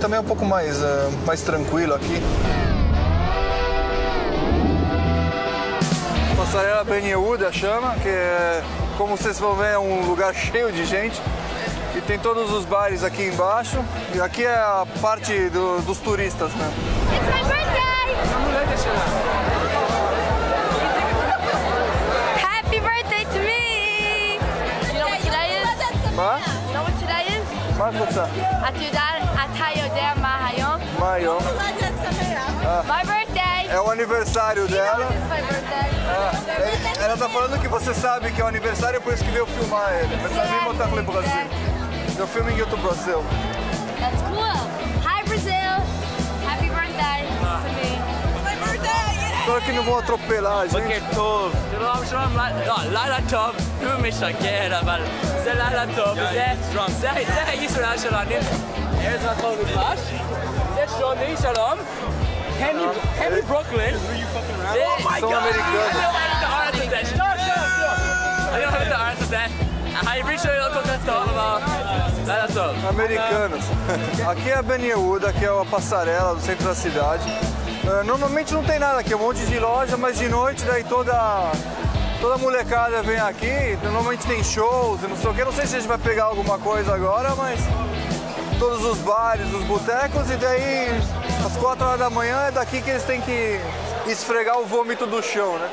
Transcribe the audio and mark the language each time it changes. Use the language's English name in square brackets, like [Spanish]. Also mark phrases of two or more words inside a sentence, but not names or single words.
[Portuguese] Também é um pouco mais tranquilo aqui. Passarela Ben Yehuda chama, que é, como vocês vão ver, é um lugar cheio de gente. E tem todos os bares aqui embaixo. E aqui é a parte dos turistas, né? [English] It's my birthday! Happy birthday to me! You know what today is? What? You know what today is? What's that? [Hebrew] אתה יודע מה היום? מה היום? [English] My birthday! [Portuguese] É o aniversário dela. [English] It's my birthday. [Portuguese] Ela tá falando que você sabe que é o aniversário, por isso que veio filmar ele. Mas também botar no Brasil. Eu filmo em outro Brasil. [English] That's cool. Hi Brazil! Happy birthday to me. My birthday! [Portuguese] Espero que não vão atropelar a gente. [Hebrew] בוקר טוב. שלום, לילה טוב. הוא משקר, אבל זה לילה טוב. זה הישראל שלנו. ארץ מקום נפש. זה שוני, שלום. הנרי ברוקלין. [Portuguese] São americanos. [Hebrew] אני אוהב את הארץ הזה. העברית שלי לא כל כך טוב, אבל לילה טוב. [Portuguese] Americanos. Aqui é a Ben Yehuda, que é a passarela do centro da cidade. Normalmente não tem nada aqui, é um monte de loja, mas de noite daí toda molecada vem aqui, normalmente tem shows e não sei o que. Não sei se a gente vai pegar alguma coisa agora, mas todos os bares, os botecos, e daí às 4 horas da manhã é daqui que eles têm que esfregar o vômito do chão, né?